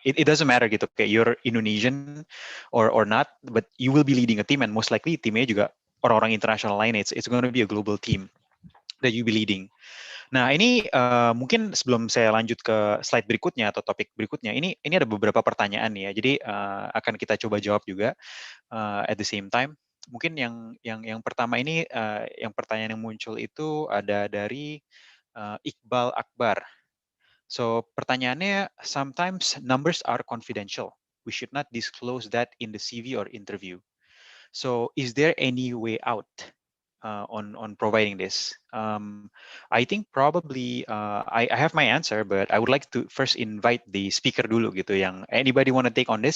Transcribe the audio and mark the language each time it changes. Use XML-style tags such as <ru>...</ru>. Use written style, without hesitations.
<en>It doesn't matter gitu, kayak you're Indonesian or not, but you will be leading a team, and most likely</en> <id>timnya juga orang-orang internasional lain.</id> <en>It's going to be a global team that you be leading.</en> <id>Nah, ini mungkin sebelum saya lanjut ke slide berikutnya atau topik berikutnya, ini ada beberapa pertanyaan ya. Jadi akan kita coba jawab juga</id> <en>at the same time.</en> <id>Mungkin yang pertama ini, yang pertanyaan yang muncul itu ada dari Iqbal Akbar. So pertanyaannya,</id> <en>sometimes numbers are confidential. we should not disclose that in the CV or interview. So is there any way out on providing this? I think probably I have my answer, but I would like to first invite the speaker</en> <id>dulu gitu.</id> <en>Yang anybody want to take on this?</en>